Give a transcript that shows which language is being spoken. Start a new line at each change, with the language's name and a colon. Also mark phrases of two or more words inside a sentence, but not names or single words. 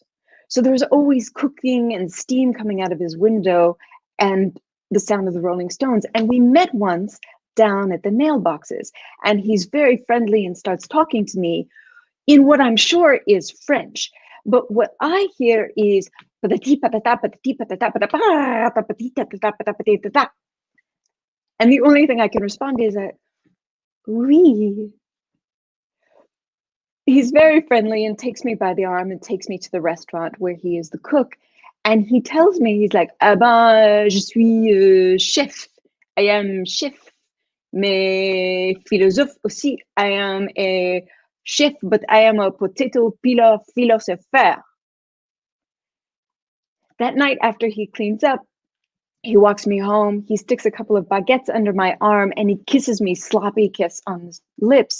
English: So there was always cooking and steam coming out of his window and the sound of the Rolling Stones. And we met once down at the mailboxes, and he's very friendly and starts talking to me in what I'm sure is French. But what I hear is patati patata patati patata patata patati patata patati patata. And the only thing I can respond is that, "Oui." He's very friendly and takes me by the arm and takes me to the restaurant where he is the cook. And he tells me, he's like,
French: "Ah ben, je suis chef.
English: I am chef.
French: Mais philosophe aussi.
English: I am a chef, but I am a potato peeler philosopher." That night after he cleans up, he walks me home, he sticks a couple of baguettes under my arm, and he kisses me, sloppy kiss on the lips.